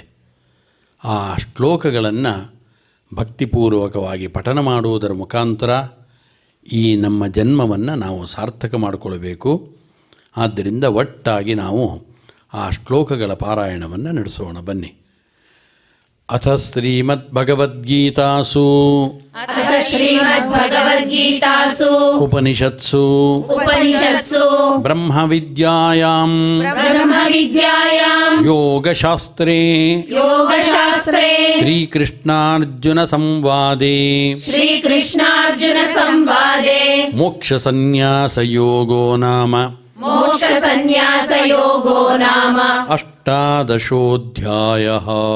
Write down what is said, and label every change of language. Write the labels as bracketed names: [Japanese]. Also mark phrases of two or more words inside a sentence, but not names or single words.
[Kannada] ಆ ಶ್ಲೋಕಗಳನ್ನು ಭಕ್ತಿಪೂರ್ವಕವಾಗಿ ಪಠನ ಮಾಡುವುದರ ಮುಖಾಂತರ ಈ ನಮ್ಮ ಜನ್ಮವನ್ನು ನಾವು ಸಾರ್ಥಕ ಮಾಡಿಕೊಳ್ಬೇಕು. ಆದ್ದರಿಂದ ಒಟ್ಟಾಗಿ ನಾವು ಆ ಶ್ಲೋಕಗಳ ಪಾರಾಯಣವನ್ನು ನಡೆಸೋಣ. ಬನ್ನಿ. [Sanskrit] ಅಥ ಶ್ರೀಮದ್ಭಗವದ್ಗೀತಾಸು ಉಪನಿಷತ್ಸು ಬ್ರಹ್ಮವಿದ್ಯಾಯಾಂ ಯೋಗಶಾಸ್ತ್ರೇ ಶ್ರೀಕೃಷ್ಣಾರ್ಜುನ ಸಂವಾದೇ ಮೋಕ್ಷಸನ್ಯಾಸಯೋಗೋ ನಾಮ ಅಷ್ಟಾದಶೋऽಧ್ಯಾಯಃ.